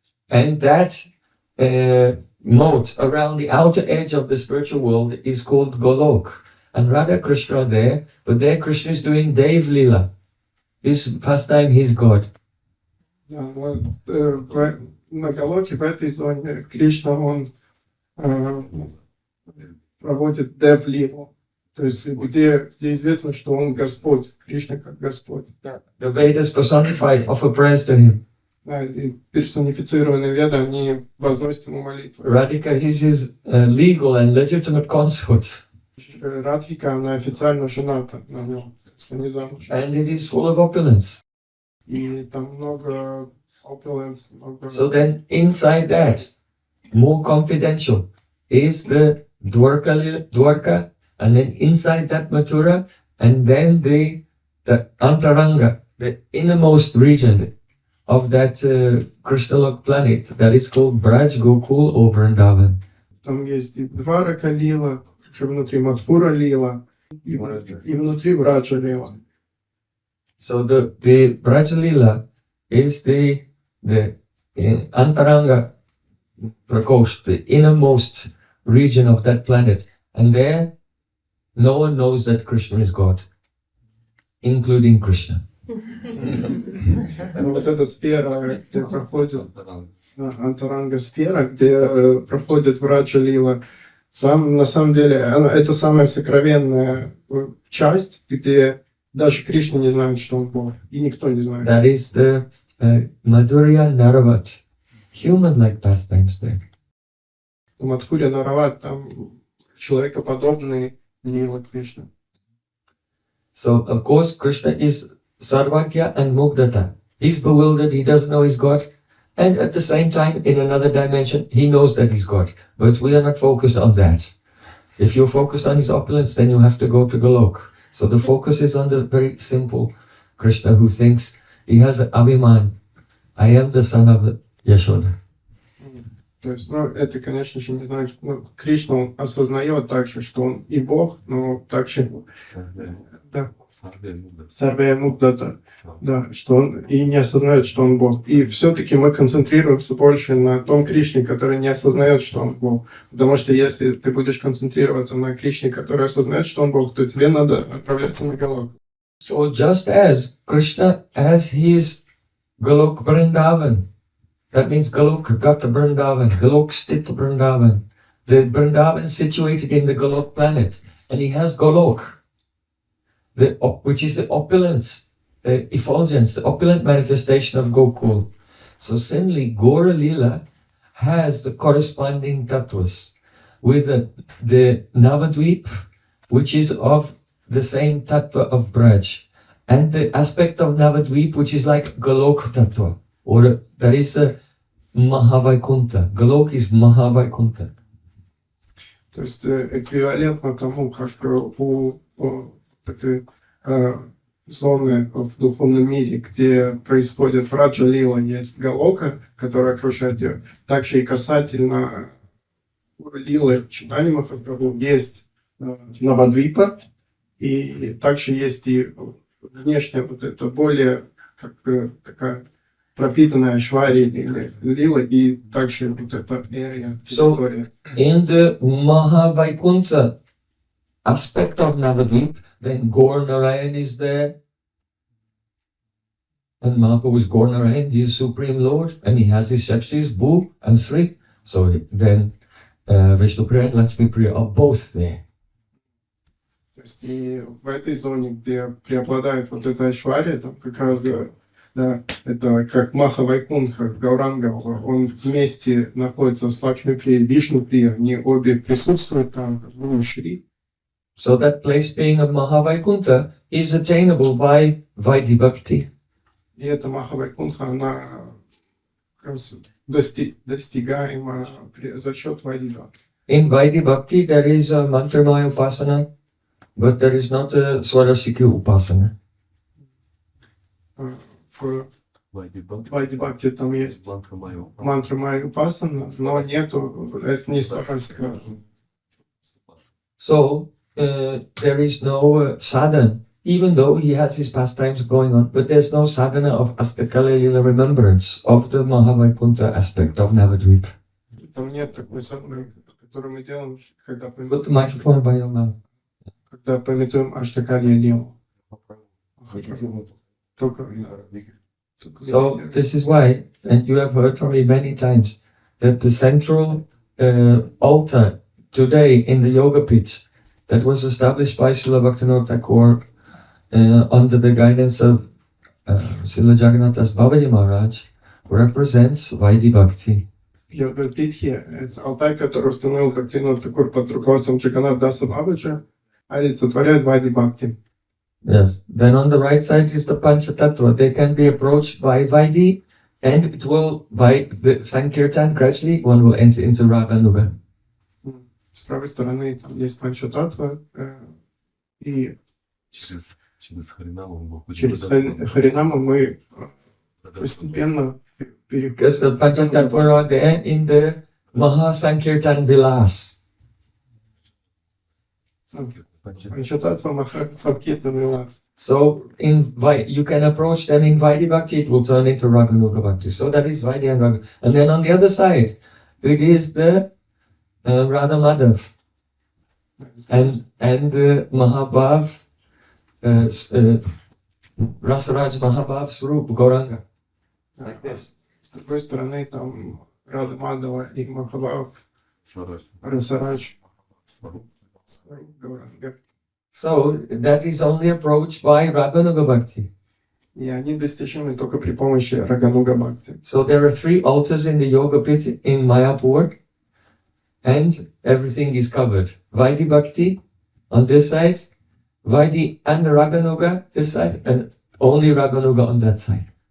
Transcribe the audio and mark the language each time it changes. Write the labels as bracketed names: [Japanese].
[English] And that moat around the outer edge of the spiritual world is called Golok. And Radha Krishna are there, but there Krishna is doing Dev Lila. His pastime, his God. [Russian] Да, вот, на Галоке, в этой зоне, Кришна, он проводит Дев-лилу, то есть где известно, что он Господь, Кришна как Господь. [English] The Vedas personified offer prayers to him. [Russian] Да, и персонифицированные веды, они возносят ему молитвы. [English] Radhika is his legal and legitimate consort. [Russian] Радхика, она официально жената на нем, если не замуж. [English] And it is full of opulence. [Russian] И там много opulence, много... [English] So then inside that, more confidential, is the Dwarka, and then inside that Mathura, and then the Antaranga, the innermost region of that Krishnalok planet, that is called Braj, Gokul, or Vrindavan. [Russian] Там есть и Дварака Лила, еще внутри Мадхура Лила, и внутри Враджа Лила. [English] So the Braj Lila is the Antaranga Prakosh, the innermost region of that planet. And there, no one knows that Krishna is God, including Krishna. [Russian] Вот эта сфера, где проходит Антаранга сфера, где проходит Враджа Лила, там на самом деле это самая сокровенная часть, где даже Кришна не знает, что он Бог, и никто не знает. [English] That is the Madhurya Naravat, human-like pastimes there. [Russian] В Мадхуре Нарават там человекоподобный Лила Кришна. [English] So, of course, Krishna is Sarvagya and Mugdata. He's bewildered, he doesn't know he's God. And at the same time, in another dimension, he knows that he's God. But we are not focused on that. If you're focused on his opulence, then you have to go to Golok. So the focus is on the very simple Krishna who thinks he has an Abhiman. I am the son of Yashoda. [Russian] То есть, это, конечно же, не значит, Кришна, он осознает также, что он и Бог, но также, да, Сарвея Муддата, да, что он и не осознает, что он Бог. И все-таки мы концентрируемся больше на том Кришне, который не осознает, что он Бог. Потому что если ты будешь концентрироваться на Кришне, который осознает, что он Бог, то тебе надо отправляться на Галок. [English] So just as Krishna has his Golok Vrindavan, that means Golok Gata Vrindavan, Golok Sthita Vrindavan, the Vrindavan situated in the Golok planet, and he has Golok, which is the opulence, the effulgence, the opulent manifestation of Gokul. So similarly, Gora Lila has the corresponding tattvas with the Navadvip, which is of the same tattva of Braj, and the aspect of Navadvip, which is like Golok tattva, or there is a Mahavaikunta. Golok is Mahavaikunta. [Russian] То есть эквивалентно тому, как у этой зоны в духовном мире, где происходит Враджа Лила, есть Галока, которая окружает ее. Также и касательно Лилы Чайтаньи Махапрабху есть Навадвипа, и также есть и внешняя вот это более как такая пропитанная Ашвари или Лила, и также вот эта территория. [English] So, in the Mahavaikunta aspect of Navadvip, then Gaur Narayan is there. And Mahaprabhu is Gaur Narayan, he is Supreme Lord, and he has his Shaktis, Bhu and Sri. So then Vishnupriya and Lakshmipriya are both there. [Russian] То есть и в этой зоне, где преобладает вот эта Ашвария, там как раз, да, это как Маха Вайкунха, Гауранга, он вместе находится с Лакшмиприей, Вишнуприей, они обе присутствуют там, как Шри. [English] So that place being of Mahavaikunta is attainable by Vaidhi Bhakti. [Russian] И эта Маха Вайкунха, она как раз достигаема за счет Вайдхи. [English] in Vaidhi Bhakti there is a Mantramaya Upasana, but there is not a Swarasiki Upasana. [Russian] В Вайди Бхакти там есть мантра Майя Упасана, но нету, это не Сварасика. [English] So there is no sadhana, even though he has his pastimes going on, but there's no sadhana of Astakala Lila remembrance of the Mahavaikuntha aspect of Navadvip. [Russian] Там нет такой садханы, которую мы делаем, когда [English] Put the microphone by your mouth. [Russian] пометуем Аштакалья Лилу. Только [English] So this is why, and you have heard from me many times, that the central altar today in the Yoga Pit that was established by Srila Bhaktivinoda Thakur under the guidance of Srila Jagannath Das Babaji Maharaj represents Vaidhi Bhakti. [Russian] Йога Питхи — это алтарь, который установил Бхактивинода Тхакур под руководством Джаганнатха Даса Бабаджи, олицетворяет Вайди Бхакти. [English] Yes. Then on the right side is the Panchatattva. They can be approached by Vaidhi, and it will, by the Sankirtan, gradually one will enter into Raganuga. [Russian] С правой стороны там есть Панчататтва, и через Харинаму мы постепенно переходим. [English] Because the Panchatattva are there in the Mahasankirtan Vilas. [Russian] Панчататтва Маха Санкиртан Вилас. [English] So you can approach them in Vaidhi Bhakti, it will turn into Raganuga Bhakti. So that is Vaidhi and Raganuga. And then on the other side, it is the Radha Madhav and Mahabhav, Rasaraj Mahabhav Swarup Gauranga. Like this. [Russian] С другой стороны там Рада Мадава и Махабхав Расарадж Гауранга. [English] So that is only approached by Raganuga Bhakti. [Russian] И они достижимы только при помощи Рагануга Бхакти. [English] So there are 3 altars in the Yoga Pit in Mayapur, and everything is covered. Vaidhi Bhakti on this side, Vaidhi and Raganuga this side, and only Raganuga on that side.